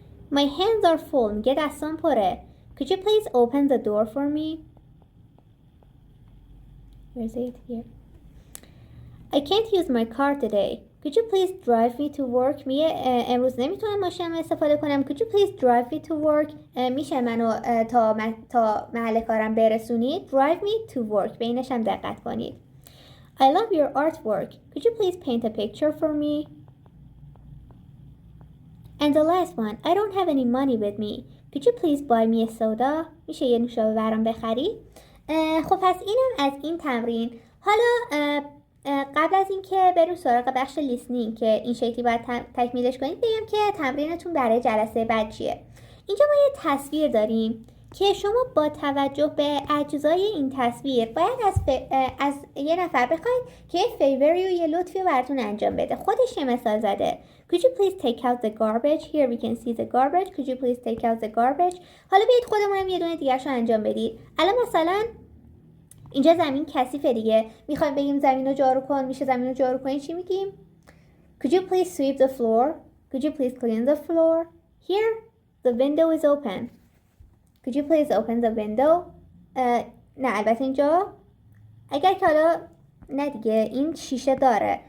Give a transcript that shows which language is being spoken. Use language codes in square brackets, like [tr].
[en] My hands are full. [fa] میگه دستام پره. [en] Could you please open the door for me? Where is it? Here. I can't use my car today. Could you please drive me to work? [fa] میگه امروز نمیتونم ماشینم استفاده کنم. [en] Could you please drive me to work? [fa] میشه منو تا محل کارم برسونید. [en] Drive me to work. [fa] به اینش هم دقت کنید. [en] I love your artwork. Could you please paint a picture for me? And the last one. I don't have any money with me. Could you please buy me a soda? [fa] میشه یه نوشابه برام بخری؟ خب پس اینم از این تمرین. حالا قبل از اینکه بریم سراغ بخش لیسنینگ که این شکلی باید تکمیلش کنید بگم که تمرینتون برای جلسه بعد چیه. اینجا ما یه تصویر داریم که شما با توجه به اجزای این تصویر باید از یه نفر بخواید که یه فیوری و یه لطفی براتون انجام بده. خودش یه مثال زده. [en] Could you please take out the garbage? Here we can see the garbage. Could you please take out the garbage? [fa] حالا بیاید خودمونم یه دونه دیگرش رو انجام بدید. الان مثلا اینجا زمین کثیفه دیگه. میخوایم بگیم زمین رو جارو کن. میشه زمین رو جارو کنی چی میگیم؟ [en] Could you please sweep the floor? Could you please clean the floor? Here the window is open. Could you please open the window? [fa] نه البته اینجا اگر که حالا نه دیگه این شیشه داره.